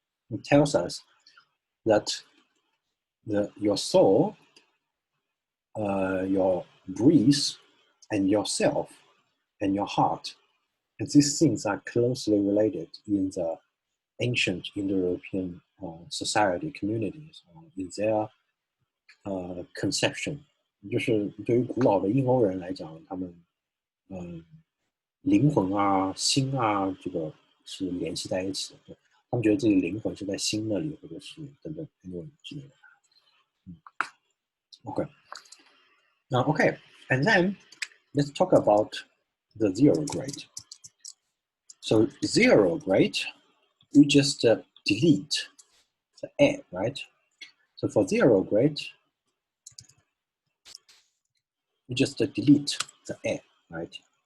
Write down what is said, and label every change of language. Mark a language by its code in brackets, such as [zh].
[en] It tells us that your soul, your breath, and yourself, and your heart, and these things are closely related in the ancient Indo-European society communities in their conception. [zh] 就是对于古老的印欧人来讲，他们灵魂啊、心啊，这个是联系在一起的。对，他们觉得自己灵魂是在心那里，或者是等等之类的。 [en] Okay. Okay, and then let's talk about the 0 grade. So 0 grade, you just delete the A, right? So for 0 grade, you just delete the A, right?